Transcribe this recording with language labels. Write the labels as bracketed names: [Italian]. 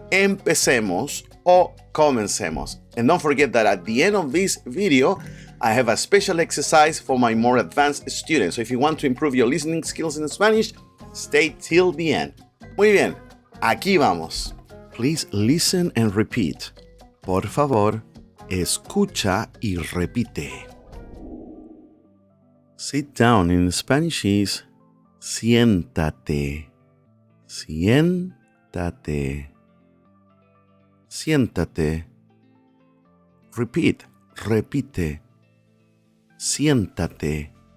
[Spanish] Empecemos o comencemos. [English] And don't forget that at the end of this video, I have a special exercise for my more advanced students. So if you want to improve your listening skills in Spanish, stay till the end. [Spanish] Muy bien, aquí vamos. [English] Please listen and repeat. [Spanish] Por favor, escucha y repite. [English] Sit down in Spanish is siéntate. [Spanish] Siéntate. Siéntate. [English] Repeat, [Spanish] repite. Siéntate.